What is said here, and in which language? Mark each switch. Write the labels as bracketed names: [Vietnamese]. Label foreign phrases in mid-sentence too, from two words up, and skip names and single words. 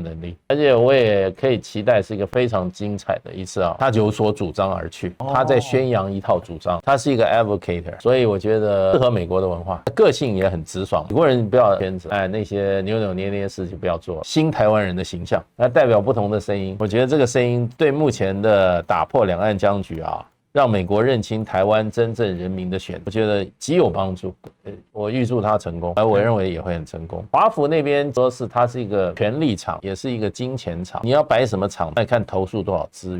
[Chinese] 能力，而且我也可以期待是一個非常精彩的一次啊，他有所主張而去，他在宣揚一套主張，他是一個 advocate， 所以我覺得適合美國的文化，個性也很直爽，美國人不要圈子，那些扭扭捏捏的事就不要做，新台灣人的形象，那代表不同的聲音，我覺得這個聲音對目前的打破兩岸僵局啊，讓美國認清台灣真正人民的選擇，我覺得極有幫助。我預祝他成功，而我認為也會很成功。華府那邊說是它是一個權力場，也是一個金錢場，你要擺什麼場，再看投入多少資源。